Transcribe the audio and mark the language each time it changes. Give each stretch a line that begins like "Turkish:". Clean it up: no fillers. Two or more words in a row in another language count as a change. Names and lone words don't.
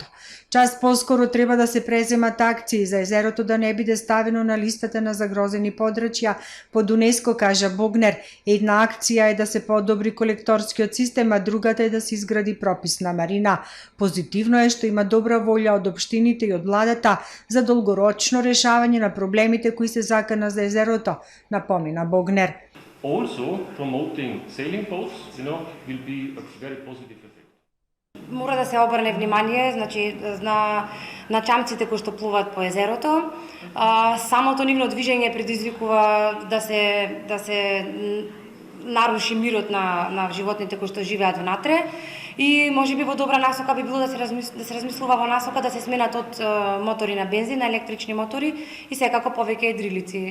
Macedonian: Час поскоро треба да се преземат акции за езерото да не биде ставено на листата на загрозени подрачја под УНЕСКО, кажа Богнер. Една акција е да се подобри колекторскиот систем, а другата е да се изгради прописна марина. Позитивно е што има добра волја од општините и од владата за долгорочно решавање на проблемите кои се закана за езерото, напомена Богнер.
English: Also, promoting sailing boats, will be a very positive effect.
Macedonian: Мора да се обрне внимание, значи на чамците кои што плуват по езерото. Самото нивно движење предизвикува да се наруши мирот на животните кои што живеат внатре. И можеби во добра насока би било да се размислува во насока да се сменат од мотори на бензин на електрични мотори и секако повеќе едрилици.